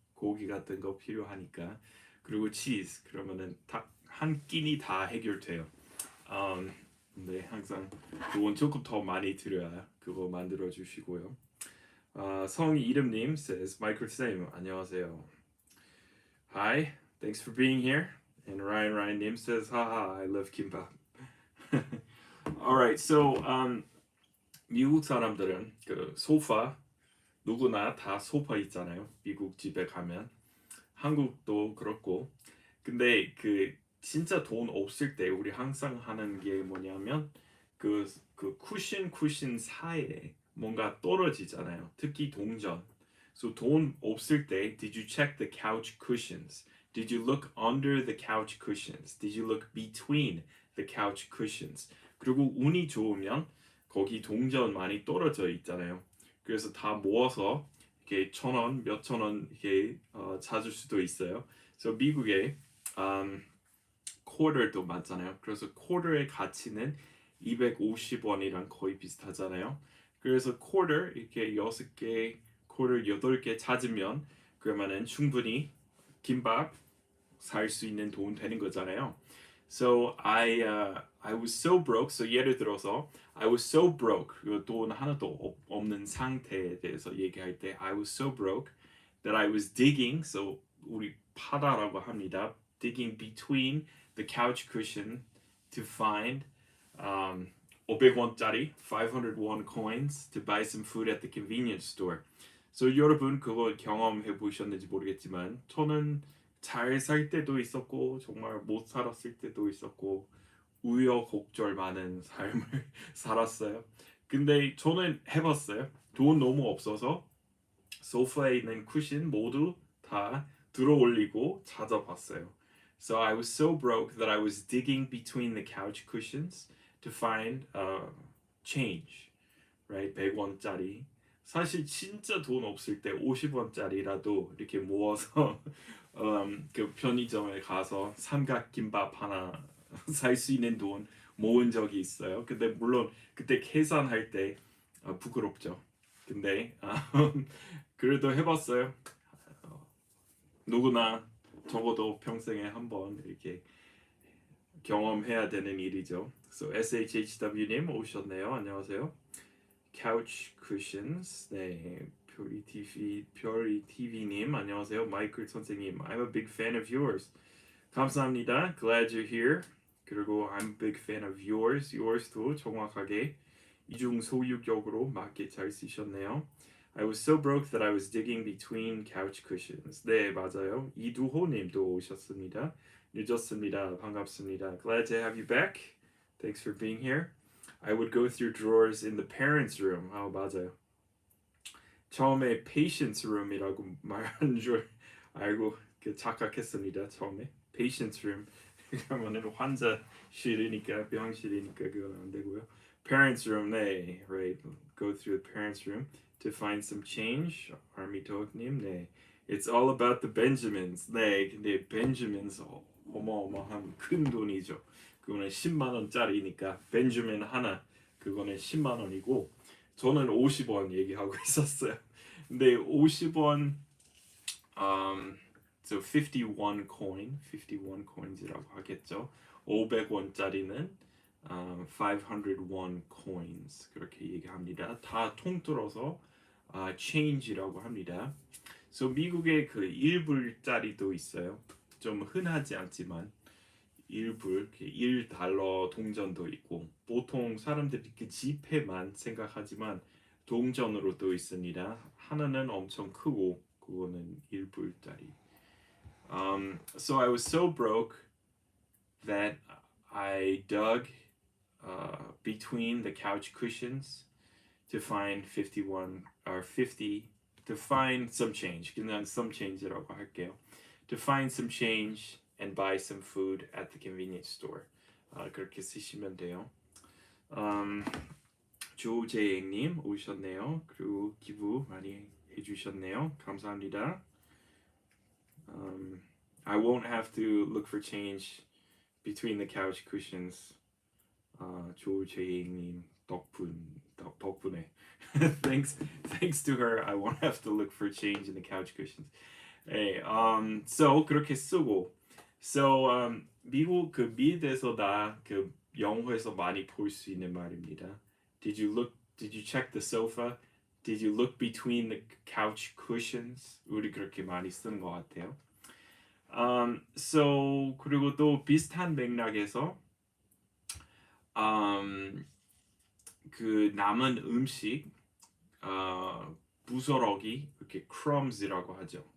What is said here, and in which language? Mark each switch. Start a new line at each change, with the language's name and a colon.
Korean: 고기 같은 거 필요하니까. 그리고 치즈 그러면은 딱 한 끼니 다 해결돼요. 근데 항상 그건 조금 더 많이 드려야 그거 만들어 주시고요. 성이 이름님 says Michael Sam 안녕하세요.
English: Hi, thanks for being here. And Ryan 님 says haha I love kimbap. Alright, so
Korean: 미국 사람들은 그 소파 누구나 다 소파 있잖아요. 미국 집에 가면 한국도 그렇고 근데 그 진짜 돈 없을 때 우리 항상 하는 게 뭐냐면 그 쿠션 사이에 뭔가 떨어지잖아요. 특히 동전.
English: So
Korean: 돈 없을 때
English: did you check the couch cushions? Did you look under the couch cushions? Did you look between the couch cushions?
Korean: 그리고 운이 좋으면 거기 동전 많이 떨어져 있잖아요. 그래서 다 모아서 이렇게 1,000원, 몇천 원 이렇게 찾을 수도 있어요. 그래서 미국에 quarter도 많잖아요. 그래서 quarter의 가치는 250원이랑 거의 비슷하잖아요. 그래서 quarter 이렇게 6개, quarter 8개 찾으면 그러면은 충분히 김밥 살 수 있는 돈 되는 거잖아요.
English: So I was so broke. So
Korean: 예를 들어서
English: I was so broke.
Korean: 돈 하나도 없는 상태에 대해서 얘기할 때
English: I was so broke that I was digging.
Korean: So 우리 파다라고 합니다.
English: Digging between the couch cushion to find 500원짜리 501 coins to buy some food at the convenience store.
Korean: So 여러분 그거 경험해 보셨는지 모르겠지만 저는 잘 살 때도 있었고 정말 못 살았을 때도 있었고 우여곡절 많은 삶을 살았어요. 근데 저는 해봤어요. 돈 너무 없어서 소파에 있는 쿠션 모두 다 들어올리고 찾아봤어요.
English: So I was so broke that I was digging between the couch cushions to find change, right?
Korean: 100원짜리. 사실 진짜 돈 없을 때 50원짜리라도 이렇게 모아서 그 편의점에 가서 삼각김밥 하나 살 수 있는 돈 모은 적이 있어요. 근데 물론 그때 계산할 때 부끄럽죠. 근데 그래도 해봤어요. 누구나 적어도 평생에 한번 이렇게 경험해야 되는 일이죠. So SHHW님 오셨네요. 안녕하세요.
English: Couch Cushions.
Korean: 네, 별이 TV님 안녕하세요.
English: 마이클 선생님. I'm a big fan of yours.
Korean: 감사합니다.
English: Glad you're here.
Korean: 그리고
English: I'm a big fan of yours.
Korean: Yours도 정확하게 이중 소유격으로 맞게 잘 쓰셨네요.
English: I was so broke that I was digging between couch cushions.
Korean: 네, 맞아요. 이두호님도 오셨습니다. 늦었습니다. 반갑습니다.
English: Glad to have you back. Thanks for being here. I would go through drawers in the parents' room.
Korean: 맞아요. 처음에 patients room이라고 말한 줄 알고 착각했습니다. 처음에 patients room 그러면은 환자실이니까 병실이니까 그건 안 되고요.
English: parents' room. 네, right. Go through the parents' room to find some change. Army 도학님, 네. It's all about the Benjamins.
Korean: 네, 근데 Benjamins 어마어마한 큰 돈이죠. 그거는 10만 원짜리니까 벤jamin 하나 그거는 10만 원이고 저는 50원 얘기하고 있었어요. 근데 50원
English: so 51 coin, 51 coins
Korean: 이라고 하겠죠. 500원짜리는
English: 501 coins
Korean: 그렇게 얘기합니다. 다 통틀어서 change라고 합니다. So 미국에 그 1불짜리도 있어요. 좀 흔하지 않지만 1불, 1달러 동전도 있고 보통 사람들이 그 지폐만 생각하지만 동전으로도 있습니다. 하나는 엄청 크고 그거는 1불짜리.
English: So I was so broke that I dug between the couch cushions to find 51 or 50 to find some change.
Korean: 그냥
English: some change
Korean: 라고 할게요.
English: To find some change and buy some food at the convenience store.
Korean: 그렇게 쓰시면 돼요. 조재행님 오셨네요. 그리고 기부 많이 해주셨네요. 감사합니다.
English: I won't have to look for change between the couch cushions.
Korean: 조재행님 덕분에
English: thanks to her, I won't have to look for change in the couch cushions. Hey, so
Korean: 그렇게 쓰고, so 미국 그 미드에서 다 그 영어에서 많이 볼 수 있는 말입니다.
English: Did you check the sofa? Did you look between the couch cushions?
Korean: 우리 그렇게 많이 쓰는 것 같아요. So 그리고 또 비슷한 맥락에서 그 남은 음식 부스러기 이렇게 crumbs이라고 하죠.